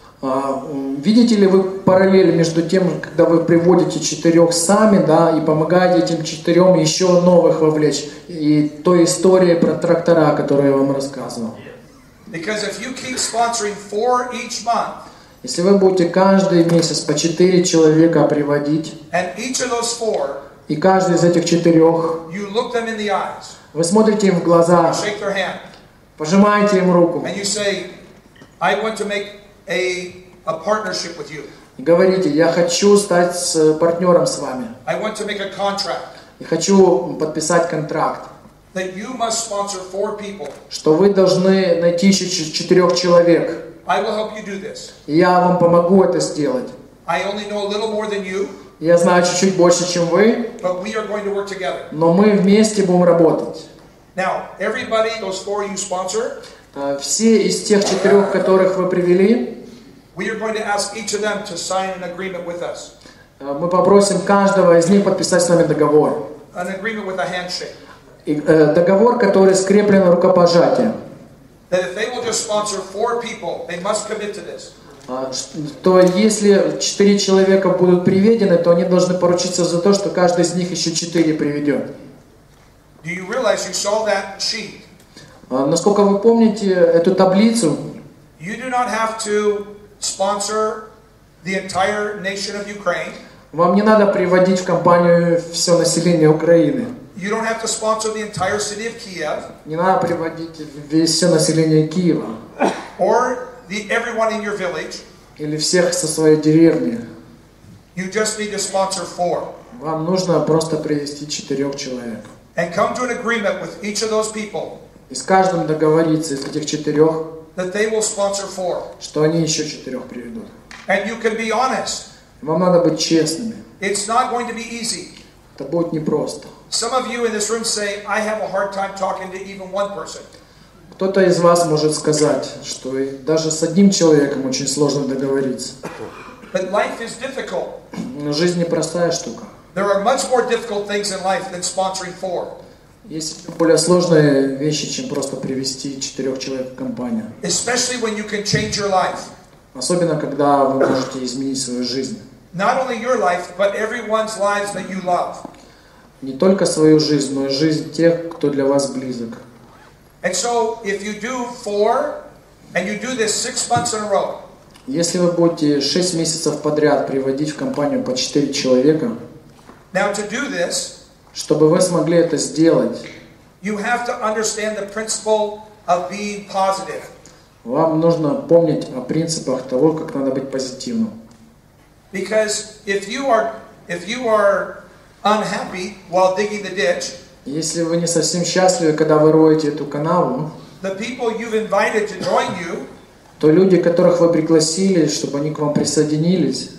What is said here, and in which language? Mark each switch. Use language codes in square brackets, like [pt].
[ru] Видите ли вы параллель между тем, когда вы приводите 4 сами, да, и помогаете этим 4 еще новых вовлечь, и той историей про трактора, которую я вам рассказывал? [en] Because if you keep sponsoring 4 each month, [ru] если вы будете каждый месяц по 4 человека приводить, [en] and each of those 4, [ru] и каждый из этих 4, [en] you look them in the eyes, [ru] вы смотрите им в глаза, [en] shake their hand, [ru] пожимаете им руку, [en] and you say, I want to make a partnership with you. [ru] и говорите: я хочу стать партнером с вами, [en] I want to make a contract [ru] и хочу подписать контракт, [en] that you must sponsor 4 people. [ru] что вы должны найти еще 4 человек, [en] I will help you do this. [ru] и я вам помогу это сделать. [en] I only know a little more than you. [ru] Я знаю чуть-чуть больше, чем вы, [en] but we are going to work together. [ru] но мы вместе будем работать. [en] Now, everybody, those 4 you sponsor, [ru] все из тех 4, которых вы привели, [en] we are going to ask each of them to sign an agreement with us. [ru] Мы попросим каждого из них подписать с нами договор. [en] An agreement with a handshake. [ru] Договор, который скреплен рукопожатием. [en] That if they will just sponsor 4 people, they must commit to this. [ru] То если 4 человека будут приведены, то они должны поручиться за то, что каждый из них еще 4 приведет. [en] Do you realize you saw that sheet? [ru] Насколько вы помните эту таблицу, [en] You do not have to sponsor the entire nation of Ukraine. [ru] вам не надо приводить в компанию все население Украины. [en] You don't have to sponsor the entire city of Kiev. [ru] Не надо приводить все население Киева. [en] Or everyone in your village. [ru] Или всех со своей деревни. [en] You just need to sponsor 4. [ru] Вам нужно просто привести 4 человек. [en] And come to an agreement with each of those people. [ru] И с каждым договориться из этих 4, [en] that they will sponsor 4. [ru] Что они еще 4 приведут. [en] And you can be honest. [ru] Вам надо быть честными. [en] It's not going to be easy. [ru] Это будет непросто. [en] Some of you in this room say, I have a hard time talking to even one person. [ru] Кто-то из вас может сказать, что даже с одним человеком очень сложно договориться. [en] But life is difficult. [ru] Но жизнь непростая штука. [en] There are much more difficult things in life than sponsoring 4. [ru] Есть более сложные вещи, чем просто привести 4 человек в компанию. [en] Especially when you can change your life. [ru] Особенно, когда вы можете изменить свою жизнь. [en] Not only your life, but everyone's lives that you love. [ru] Не только свою жизнь, но и жизнь тех, кто для вас близок. [en] And so, if you do 4, and you do this 6 months in a row. [ru] Если вы будете 6 месяцев подряд приводить в компанию по 4 человека, [en] now to do this, [ru] чтобы вы смогли это сделать, [en] you have to understand the principle of being positive. [ru] Вам нужно помнить о принципах того, как надо быть позитивным. [en] Because if you are unhappy while digging the ditch, [ru] если вы не совсем счастливы, когда вы роете эту канаву, [en] the people you've invited to join you, [ru] то люди, которых вы пригласили, чтобы они к вам присоединились,